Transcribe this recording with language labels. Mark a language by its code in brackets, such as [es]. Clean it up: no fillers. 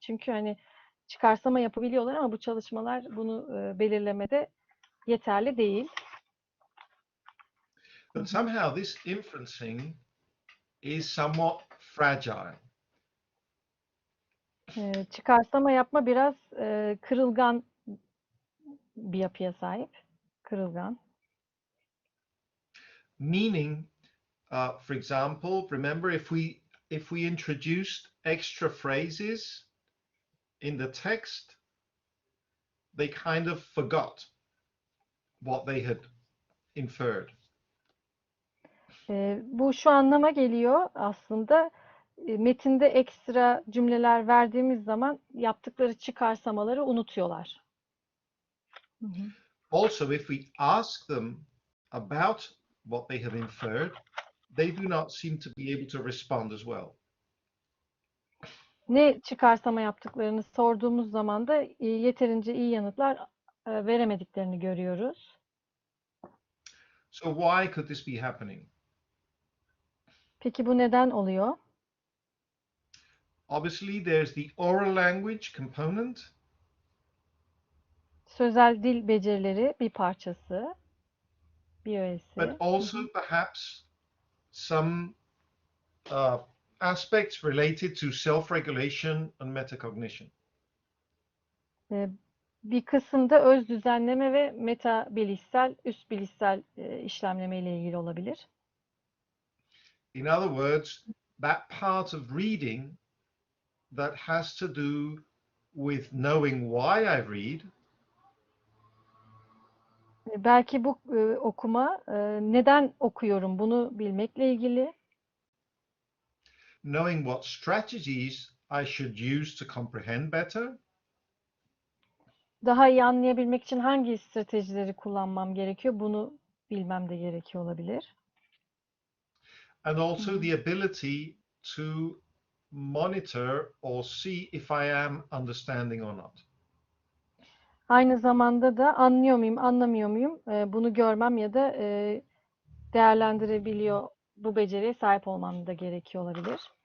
[tr] Çünkü hani çıkarsama yapabiliyorlar ama bu çalışmalar bunu belirlemede yeterli değil. [en] But somehow this inferencing is somewhat fragile. [tr] Çıkarsama yapma biraz kırılgan bir yapıya sahip. Kırılgan. [en] Meaning, for example, remember if we introduced extra phrases in the text, they kind of forgot what they had inferred. [tr] Bu şu anlama geliyor aslında. Metinde ekstra cümleler verdiğimiz zaman yaptıkları çıkarsamaları unutuyorlar. [en] Also, if we ask them about what they have inferred, they do not seem to be able to respond as well. [tr] Ne çıkarsama yaptıklarını sorduğumuz zaman da yeterince iyi yanıtlar veremediklerini görüyoruz. [en] So why could this be happening? [tr] Peki bu neden oluyor? [en] Obviously, there's the oral language component. [tr] Sözel dil becerileri bir parçası, bir öğesi. [en] But also perhaps some aspects related to self-regulation and metacognition. [tr] Bir kısımda öz düzenleme ve meta bilişsel, üst bilişsel işlemleme ile ilgili olabilir. [en] In other words, that part of reading that has to do with knowing why I read. [tr] Belki bu okuma neden okuyorum bunu bilmekle ilgili. [en] Knowing what strategies I should use to comprehend better. [tr] Daha iyi anlayabilmek için hangi stratejileri kullanmam gerekiyor bunu bilmem de gerekiyor olabilir. [en] And also the ability to monitor or see if I am understanding or not. [tr] Aynı zamanda da anlıyor muyum, anlamıyor muyum bunu görmem ya da değerlendirebiliyor, bu beceriye sahip olmam da gerekiyor olabilir.